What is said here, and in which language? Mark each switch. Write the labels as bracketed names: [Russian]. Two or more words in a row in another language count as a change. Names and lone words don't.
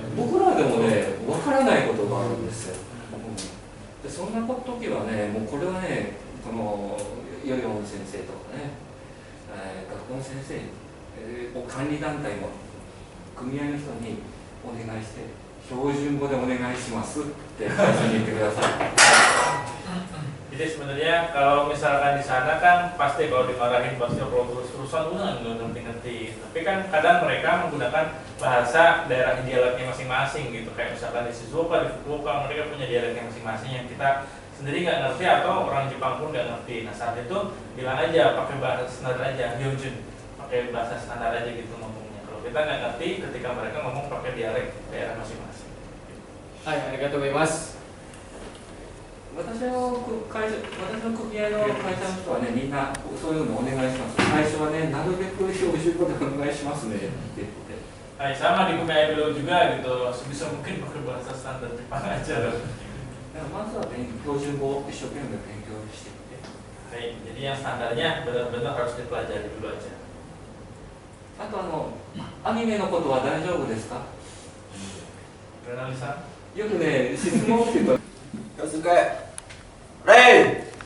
[Japanese] 僕らでもね、わからないことがあるんですよ。でそんな時はね、もうこれはね、このヨヨン先生とかね、学校の先生、管理団体の組合の人にお願いして、標準語でお願いしますって最初に言ってください。 [Indonesian] Jadi sebenarnya kalau misalkan di sana kan pasti kalau dimarahin pasti kalau terus-terusan nggak ngerti-ngerti. Tapi kan kadang mereka menggunakan bahasa daerah dialeknya masing-masing gitu. Kayak misalkan di Shizuoka, di Fukuoka mereka punya dialeknya masing-masing yang kita sendiri nggak ngerti atau orang Jepang pun nggak ngerti. Nah saat itu bilang aja pakai bahasa standar aja, Hyojun, pakai bahasa standar aja gitu ngomongnya. Kalau kita nggak ngerti ketika mereka ngomong pakai dialek daerah masing-masing. [Japanese] はい、ありがとうございます。私の組合の会社の人はね、みんなそういうのお願いします。最初はね、なるべく標準語でお願いしますねって言って。 [Indonesian] Hai, sama di Kumai Belo juga gitu, sebisa mungkin pakai bahasa standar Jepang aja loh. [Japanese] まずは標準語を一生懸命勉強してみて。 [Indonesian] はい、jadi yang standarnya benar-benar harus dipelajari dulu aja. [Japanese] あとアニメのことは大丈夫ですか？ Renalisa? よくね、質問って言うと、 Yosuke, Ray!